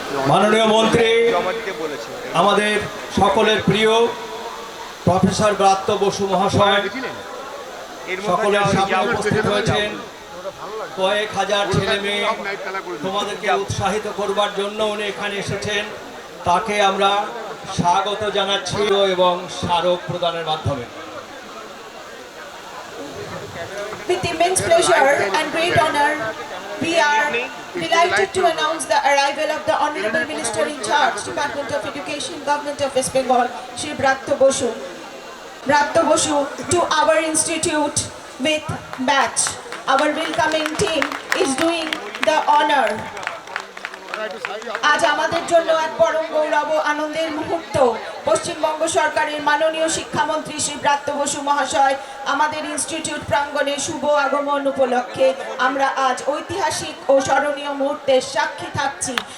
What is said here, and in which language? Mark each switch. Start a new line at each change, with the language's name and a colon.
Bangla: মাননীয় মন্ত্রী আমাদের সকলের প্রিয় প্রফেসর ব্রাত্য বসু মহাশয় সকলের সামনে উপস্থিত হয়েছেন। কয়েক হাজার ছেলে মেয়ে তোমাদেরকে উৎসাহিত করবার জন্য উনি এখানে এসেছেন, তাকে আমরা স্বাগত জানাচ্ছি এবং স্মারক প্রদানের মাধ্যমে।
English: With immense pleasure and great honor, we are delighted to announce the arrival of the Honorable Minister in Charge, Department of Education, Government of West Bengal, Shri Bratto Bosu. Bratto Bosu to our institute with batch. Our welcoming team is doing the honor.
Bangla: আজ আমাদের জন্য এক পরম গৌরব ও আনন্দের মুহূর্ত। পশ্চিমবঙ্গ সরকারের মাননীয় শিক্ষামন্ত্রী শ্রী ব্রাত্য বসু মহাশয় আমাদের ইনস্টিটিউট প্রাঙ্গণে শুভ আগমন উপলক্ষে আমরা আজ ঐতিহাসিক ও স্মরণীয় মুহূর্তের সাক্ষী থাকছি।